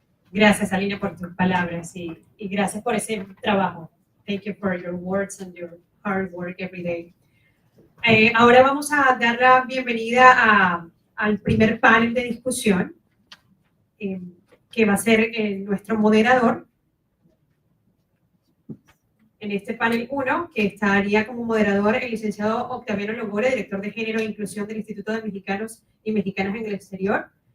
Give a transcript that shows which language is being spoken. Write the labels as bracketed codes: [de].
[es] Gracias, Alina, por tus palabras y gracias por ese trabajo. [en] Thank you for your words and your hard work every day. [es] Ahora vamos a dar la bienvenida al primer panel de discusión, que va a ser nuestro moderador. En este panel 1, que estaría como moderador el licenciado Octaviano Longore, director de Género e Inclusión del Instituto de Mexicanos y Mexicanas en el Exterior.